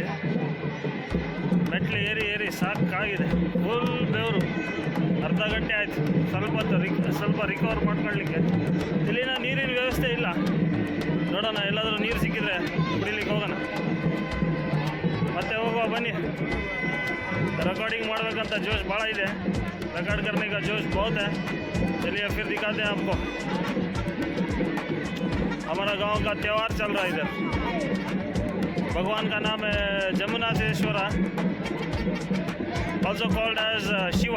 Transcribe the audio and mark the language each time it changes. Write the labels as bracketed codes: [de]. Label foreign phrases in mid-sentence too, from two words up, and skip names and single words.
[kn] ಮೆಟ್ಲು ಏರಿ ಏರಿ ಸಾಕಾಗಿದೆ, ಫುಲ್ ಬೆವರು. ಅರ್ಧ ಗಂಟೆ ಆಯಿತು, ಸ್ವಲ್ಪ ರಿಕವರ್ ಮಾಡ್ಕೊಳ್ಳಿಕ್ಕೆ. ಇಲ್ಲಿನ ನೀರಿನ ವ್ಯವಸ್ಥೆ ಇಲ್ಲ, ನೋಡೋಣ ಎಲ್ಲಾದರೂ ನೀರು ಸಿಕ್ಕಿದ್ರೆ ಕುಡಿಲಿಕ್ಕೆ ಹೋಗೋಣ. ಮತ್ತೆ ಹೋಗುವ ಬನ್ನಿ. रिकॉर्डिंग ಮಾಡಬೇಕಂತ [hi] जोश बड़ा है, रिकॉर्ड करने का जोश बहुत है. चलिए फिर दिखाते हैं आपको. हमारा गांव का त्यौहार चल रहा है इधर. भगवान का नाम है जमुनाथेश्वरा, [en] also called as Shiva.